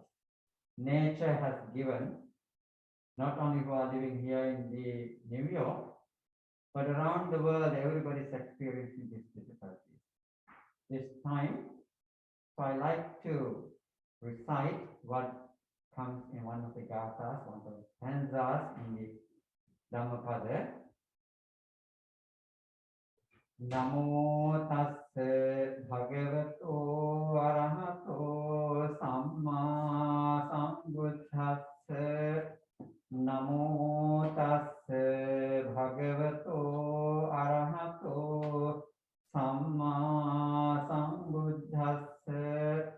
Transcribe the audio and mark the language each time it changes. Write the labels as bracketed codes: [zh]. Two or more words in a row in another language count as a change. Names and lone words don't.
[en] Nature has given, not only who are living here in the New York, but around the world, everybody is experiencing these difficulties. This time, so I like to recite what comes in one of the gathas, one of the stanzas in the Dhammapada. [pi] Namo tassa bhagavato arahato samma sambuddhassa. Namo tassa bhagavato arahato samma sambuddhassa.